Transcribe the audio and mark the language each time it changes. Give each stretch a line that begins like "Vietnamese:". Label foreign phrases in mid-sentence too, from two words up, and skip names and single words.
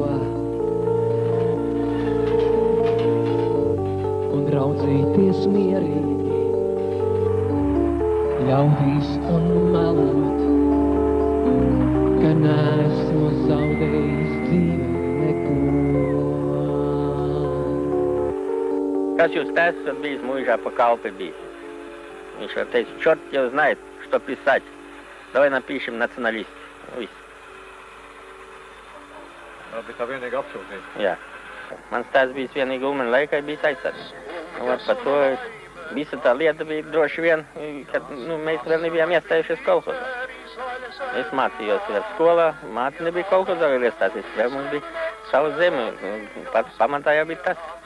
Latvian: Un raudzīties mierīgi, ļaudīs un melot, ka neesmu zaudējis dzīvē neko. Kas jūs tēvs esat bijis mūžā pa kalpi bijis? Viņš var teikt,
Russian: чёрт уж знает, что писать. Давай напишем националист.
Latvian: Viss. Tā bija tā vienīga apsūdzība. Jā. Mans tēvs bijis vienīgi Ulmaņa laikā, bijis aizsargs. Par to visa tā lieta bija droši vien, kad mēs vēl nebijām iestājušies kolhozā. Es mācījos vēl skolā, māte nebija kolhozā vēl iestāties, vēl mums bija savu zemi, pats pamatā jau bija tas.